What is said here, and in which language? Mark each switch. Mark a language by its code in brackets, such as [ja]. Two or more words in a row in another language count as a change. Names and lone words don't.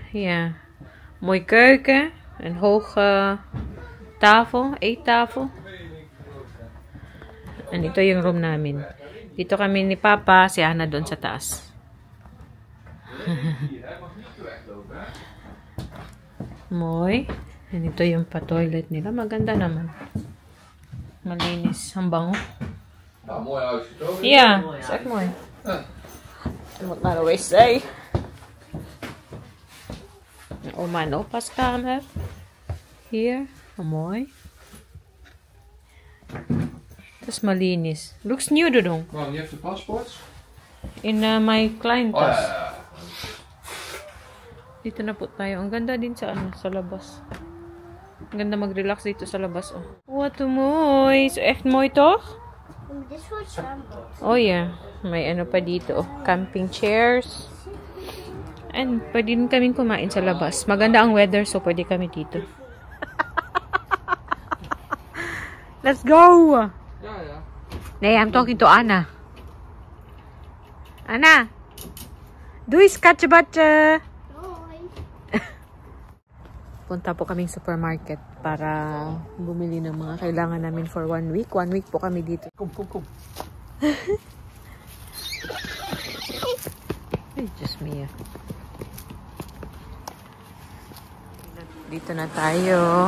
[nl] Ja. Mooi keuken. Een hoge tafel, eettafel. [tl] En ito yung room namin. Dito kami ni Papa, si Ana doon sa taas. [nl] Mooi. [tl] And ito yung pa-toilet nila. Maganda naman. Malinis. Ang bango. [nl] Nou, mooi huisje toch? Ja, is echt mooi. Je moet naar de wc. Oma en opa's kamer. Hier. Mooi. Het is malinis. [en] Looks new dong. [nl] Waarom, je hebt de paspoort? [en] In my client [nl] Oh ja, tas. ja. [tl] Dito na po tayo. Ang ganda din sa ano, sa labas. Ang ganda mag-relax dito sa labas. [nl] Oh. Wat mooi. Is echt mooi toch? Dit is voor het zwembad. [en] Oh yeah. [tl] May ano pa dito. Oh. [en] Camping chairs. [tl] And pwede din kaming kumain sa labas. Maganda ang weather so pwede kami dito. [en] Let's go! [nl] Ja, ja. Nee, [en] I'm talking to Anna. Anna! [nl] Doei, skatjebatje! Hoi. [tl] Punta po kaming supermarket para bumili ng mga kailangan namin [en] for 1 week. [tl] 1 week po kami dito. [nl] Kom, kom, kom. [tl] Ay, Diyos mia. Dito na tayo.